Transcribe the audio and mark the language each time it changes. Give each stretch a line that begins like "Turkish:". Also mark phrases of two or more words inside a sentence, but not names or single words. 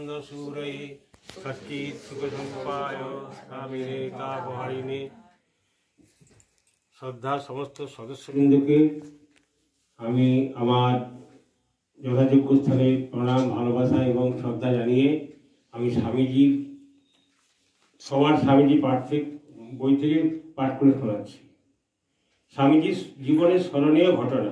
Sanskrit: सूरये सच्चित् सुखसंपाय स्वामिने कापहारिणे।
Bangla: শ্রদ্ধা সমস্ত সদস্যবৃন্দকে আমি আমার যথাযোগ্য স্থানে প্রণাম ভালোবাসা এবং শ্রদ্ধা জানিয়ে আমি স্বামীজির সবার স্বামীজি পাঠ থেকে বই থেকে পাঠ করে শোনাচ্ছি। স্বামীজির জীবনের স্মরণীয় ঘটনা।